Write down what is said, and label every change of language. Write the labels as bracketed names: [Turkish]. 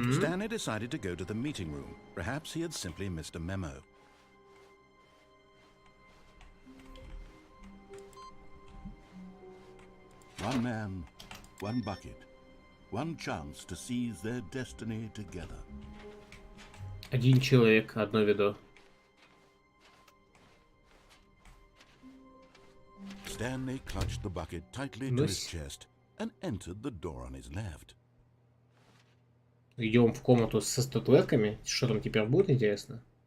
[English] Stanley decided to go to the meeting room. Perhaps he had simply missed a memo. One man, one bucket, one chance to seize their destiny together. [Russian] Один человек, одно ведро. [English] Stanley clutched the bucket tightly to his chest and entered the door on his left. [Russian] Идем в комнату со статуэтками. Что там теперь будет, интересно?